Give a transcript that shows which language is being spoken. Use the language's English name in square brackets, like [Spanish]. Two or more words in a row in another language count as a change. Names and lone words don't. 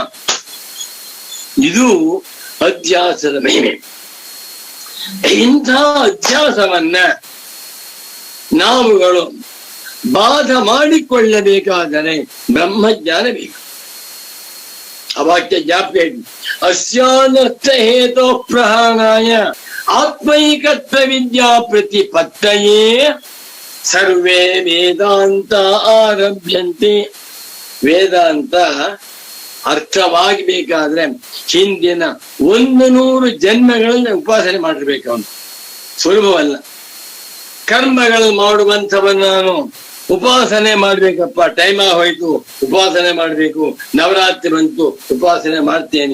[Kannada] ಇದು ಅಧ್ಯಾಸದ ಮಹಿಮೆ. ಇಂಥ ಅಧ್ಯಾಸವನ್ನ ನಾವುಗಳು ಬಾಧ ಮಾಡಿಕೊಳ್ಳಬೇಕಾದರೆ ಬ್ರಹ್ಮಜ್ಞಾನ ಬೇಕು. [Sanskrit] ಅವಾಕ್ಯ ಜಾಪ್ಯ ಅಸ್ಯಾನರ್ಥ ಹೇತೋ ಪ್ರಹಾರಾಯ ಆತ್ಮೈಕತ್ವ ವಿದ್ಯಾ ಪ್ರತಿಪತ್ತಯೇ ಸರ್ವೇ ವೇದಾಂತ ಆರಭ್ಯಂತೆ. [Kannada] ವೇದಾಂತ ಅರ್ಥವಾಗಬೇಕಾದ್ರೆ ಹಿಂದಿನ 100 ಜನ್ಮಗಳನ್ನ ಉಪಾಸನೆ ಮಾಡಿರ್ಬೇಕು. ಅವನು ಸುಲಭವಲ್ಲ. ಕರ್ಮಗಳು ಮಾಡುವಂಥವನ್ನ ನಾನು ಉಪಾಸನೆ ಮಾಡ್ಬೇಕಪ್ಪ, ಟೈಮ್ ಹೋಯ್ತು, ಉಪಾಸನೆ ಮಾಡ್ಬೇಕು, ನವರಾತ್ರಿ ಬಂತು, ಉಪಾಸನೆ ಮಾಡ್ತೇನೆ.